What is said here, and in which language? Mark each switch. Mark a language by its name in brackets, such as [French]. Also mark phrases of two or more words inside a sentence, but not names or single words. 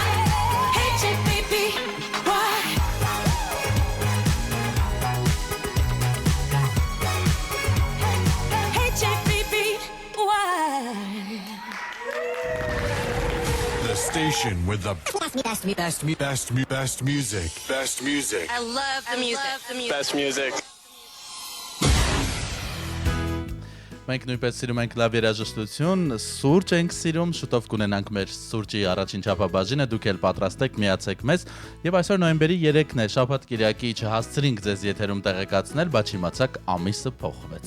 [English] Hate you, baby, why? Hate you, baby, why? The station with the best music. I love the music. Best music. [Armenian] Մենք նույնպես սիրում ենք լավ երաժշտություն, սուրճ ենք սիրում, շուտով կունենանք մեր սուրճի առաջին չափաբաժինը, դուք էլ պատրաստեք, միացեք մեզ, եւ այսօր նոյեմբերի 3-ն է, շաբաթ կիրակի չհասցրինք ձեզ եթերում տեղեկացնել, բայց իմացաք ամիսը փոխվեց։